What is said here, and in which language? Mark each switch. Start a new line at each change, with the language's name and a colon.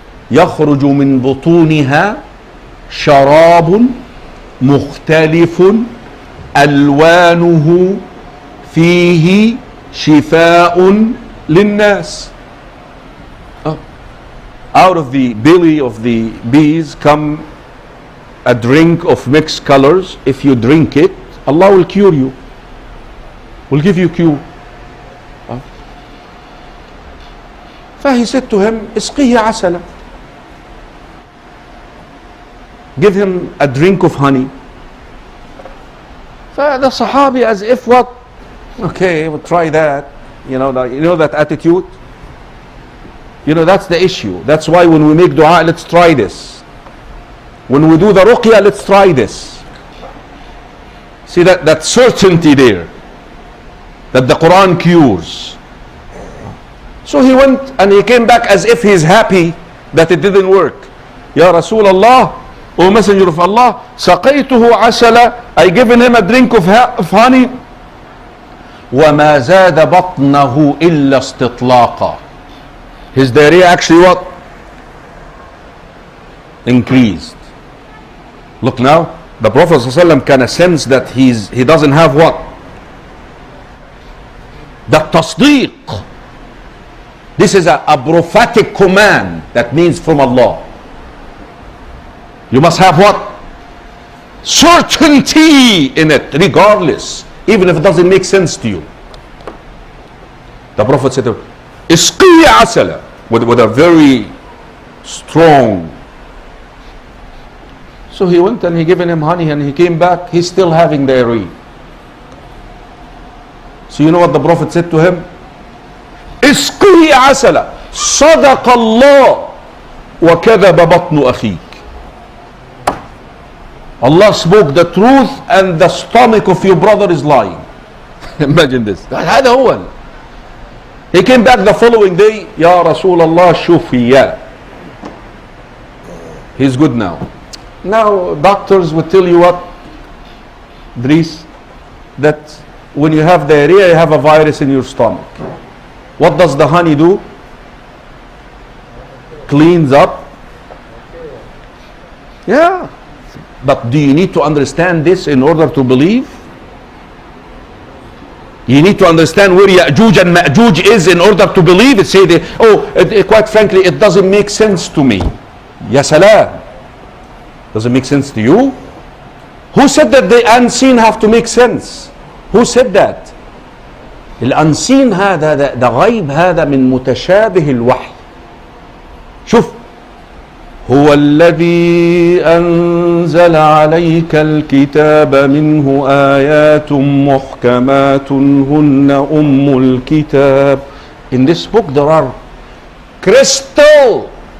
Arabic: يخرج من بطونها شراب مختلف ألوانه فيه شفاء للناس.
English: Out of the belly of the bees come a drink of mixed colors. If you drink it, Allah will cure you, will give you cure. فhe said to him,
Arabic: اسقيه عسلا.
English: Give him a drink of honey. The Sahabi, as if what? Okay, we'll try that. You know that attitude. You know, that's the issue. That's why when we make dua, let's try this. When we do the ruqya, let's try this. See that certainty there, that the Quran cures. So he went and he came back as if he's happy that it didn't work. Ya Rasulullah, O Messenger of Allah,
Arabic: سقيته عسلا,
English: I given him a drink of honey.
Arabic: وما زاد بطنه إلا استطلاقا.
English: His diarrhea actually what? Increased. Look now, the Prophet ﷺ can sense that he doesn't have what? That tasdeeq. This is a prophetic command that means from Allah. You must have what? Certainty in it, regardless, even if it doesn't make sense to you. The Prophet said,
Arabic: Isqi asala,
English: with a very strong. So he went and he given him honey and he came back, he's still having diarrhea. So you know what the Prophet said to him?
Arabic: Isqi asala, صدق الله وكذب بطن أخيك.
English: Allah spoke the truth and the stomach of your brother is lying. Imagine this.
Arabic: هذا هو.
English: He came back the following day, Ya Rasulullah Shufiya. He's good now. Now doctors would tell you what, Dries, that when you have diarrhea, you have a virus in your stomach. What does the honey do? Cleans up. Yeah. But do you need to understand this in order to believe? You need to understand where Yajuj and Majuj is in order to believe it. Say, quite frankly, it doesn't make sense to me. Ya salam. Does it make sense to you? Who said that the unseen have to make sense? Who said that?
Arabic: الأنسين هذا ده غيب هذا من متشابه الوحي. شوف. هو الذي أنزل عليك الكتاب منه آيات محكمات هن أم الكتاب.
English: In this book there are crystal